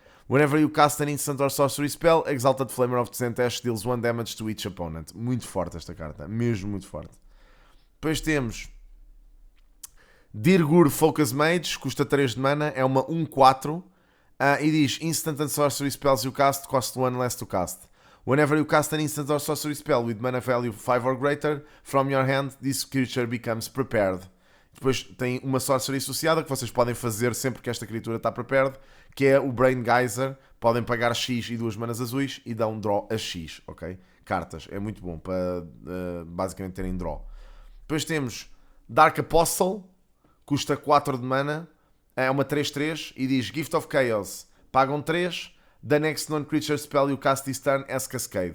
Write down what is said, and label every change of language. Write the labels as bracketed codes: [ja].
[en] Whenever you cast an instant or sorcery spell, Exalted Flamer of Tzentesh deals 1 damage to each opponent. [pt] Muito forte esta carta, mesmo muito forte. Depois temos Dirgur Focus Mage, custa 3 de mana, é uma 1/4 e diz [en] Instant and Sorcery Spells you cast cost 1 less to cast. Whenever you cast an instant or sorcery spell with mana value 5 or greater from your hand, this creature becomes prepared. [pt] Depois tem uma sorcery associada que vocês podem fazer sempre que esta criatura está prepared, que é o Brain Geyser. Podem pagar X e 2 manas azuis e dão draw a X, ok? Cartas, é muito bom para basicamente terem draw. Depois temos Dark Apostle, custa 4 de mana, é uma 3/3 e diz Gift of Chaos, pagam 3, [en] the next non-creature spell you cast this turn as Cascade.